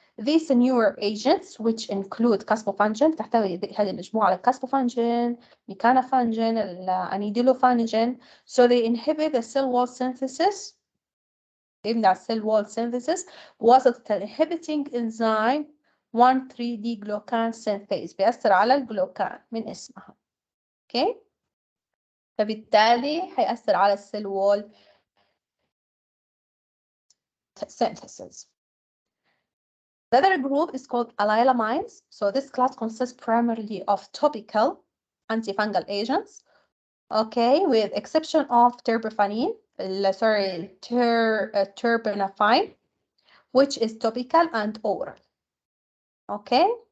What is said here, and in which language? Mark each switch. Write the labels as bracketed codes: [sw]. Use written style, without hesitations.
[en] These newer agents, which include caspofungin, [ar] تحتوي هذه المجموعة على [en] caspofungin, mecanofungin, anidilofungin. So they inhibit the cell wall synthesis. [ar] يمنع [en] cell wall synthesis [ar] بواسطة [en] inhibiting enzyme 1,3-D glucan synthase. [ar] بيأثر على الجلوكان من اسمها. [en] Okay. [ar] فبالتالي هيأثر على السيل وول synthesis. [en] The other group is called allylamines. So this class consists primarily of topical antifungal agents, okay, with exception of terbinafine, which is topical and oral. Okay.